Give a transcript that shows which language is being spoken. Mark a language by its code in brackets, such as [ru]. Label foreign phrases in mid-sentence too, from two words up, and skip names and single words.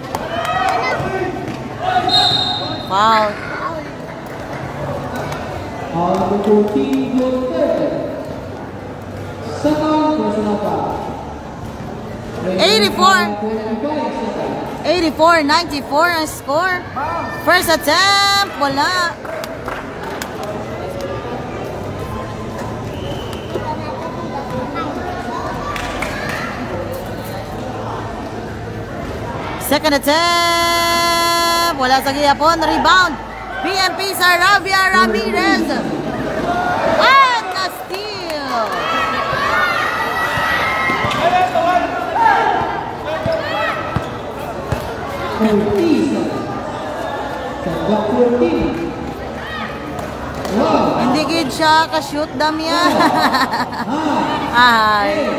[en] Foul. Number 14, Joe Turner. Second personal foul. [hil] 84-94 ang score. [en] First attempt, [hil] wala. [en] Second attempt, [hil] wala sa gihapon. [en] Rebound, PNP Sarabia Ramirez. And a steal. [hil] Hindi gid siya ka-shoot dam yan. Ay.